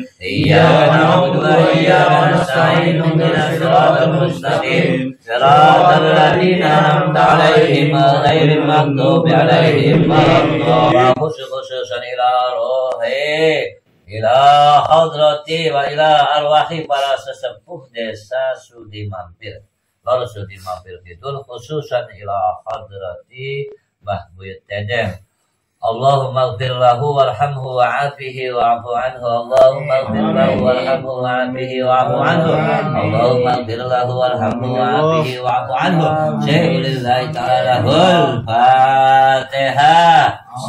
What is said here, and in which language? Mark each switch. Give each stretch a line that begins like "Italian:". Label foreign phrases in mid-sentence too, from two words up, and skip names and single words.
Arabic: إياك نعبد وإياك نستعين اهدنا الصراط المستقيم صراط الذين أنعمت عليهم غير المغضوب عليهم ولا الضالين. خصوصا إلى روح إلى حضرة وإلى أرواح
Javanese: para sesepuh desa
Arabic: Sudi Mampir. Lalu Sudi Mampir Kidul خصوصا إلى حضرة Mbah Buyut Tedeng. اللهم اغفر له وارحمه وعافه واعف عنه. اللهم اغفر له وارحمه وعافه واعف عنه. اللهم اغفر له وارحمه وعافه واعف عنه. شيء لله تعالى له الفاتحة.